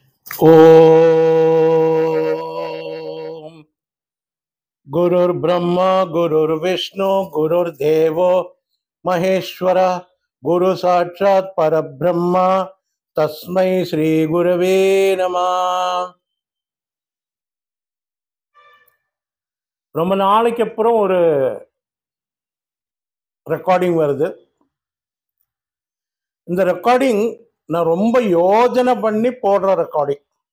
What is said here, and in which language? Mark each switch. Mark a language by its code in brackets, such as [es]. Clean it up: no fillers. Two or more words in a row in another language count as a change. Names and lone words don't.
[sa] ओम् गुरुर् ब्रह्मा गुरुर् विष्णु गुरुर् देवो महेश्वर गुरु साक्षात् परब्रह्मा तस्मै श्री गुरवे नम. [ta] ரொம்ப நாளைக்கு அப்புறம் ஒரு ரெக்கார்டிங் வருது. இந்த ரெக்கார்டிங் நான் ரொம்ப யோஜனை பண்ணி போடுற ரெக்கார்டிங்.